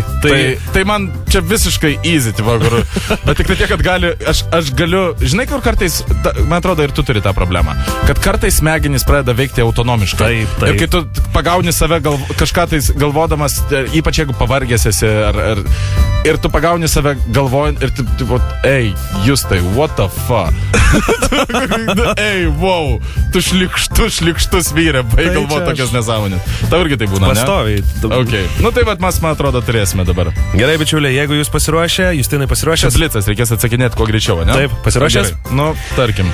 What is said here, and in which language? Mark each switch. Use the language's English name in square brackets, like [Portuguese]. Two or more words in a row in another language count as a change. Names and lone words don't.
[Lithuanian] tai man čia visiškai easy, vakarų. Bet tik tiek, kad aš galiu, žinai, kur kartais, man atrodo, ir tu turi tą problemą, kad kartais smegenys pradeda veikti autonomiškai. Taip. Ir kai tu pagauni save kažką tais galvodamas, ypač jeigu pavargęs esi, ir tu pagauni save galvojant, ir tu, ei, Justai, [English] what the fuck? [Lithuanian] Ei, wow, tu šlikštus vyrė, baig galvoti tokias nesąmonės. Tau irgi tai būna, ne? Pastoviai. Okay. Tai vat mes, man atrodo, turėsime dabar. Gerai, bičiuliai, jeigu jūs pasiruošę, Justinai pasiruošęs. Blitzas, reikės atsakinėti kuo greičiau, ne? Taip, pasiruošęs? Tarkim.